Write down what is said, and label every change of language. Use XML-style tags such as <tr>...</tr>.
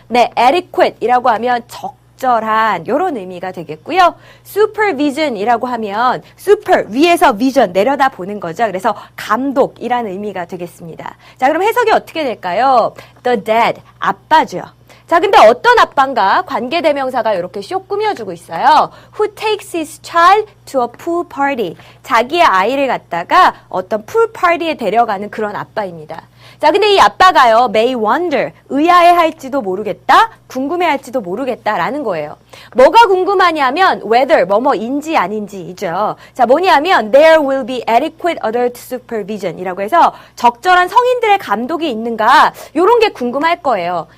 <ko>네, adequate이라고 하면 적절한 이런 의미가 되겠고요. supervision이라고 하면 super 위에서 vision 내려다 보는 거죠. 그래서 감독이라는 의미가 되겠습니다. 자, 그럼 해석이 어떻게 될까요?</ko> <en>The dad,</en> <ko>아빠죠. 자, 근데 어떤 아빠인가 관계대명사가 이렇게 쇽 꾸며주고 있어요.</ko> <en>Who takes his child to a pool party.</en> <ko>자기의 아이를 갖다가 어떤 pool party에 데려가는 그런 아빠입니다. 자, 근데 이 아빠가요,</ko> <en>may wonder,</en> <ko>의아해할지도 모르겠다, 궁금해할지도 모르겠다라는 거예요. 뭐가 궁금하냐면 whether, 뭐뭐인지 아닌지이죠. 자, 뭐냐면</ko> <en>there will be adequate adult supervision</en> <ko>이라고 해서 적절한 성인들의 감독이 있는가, 요런 게 궁금할 거예요.</ko>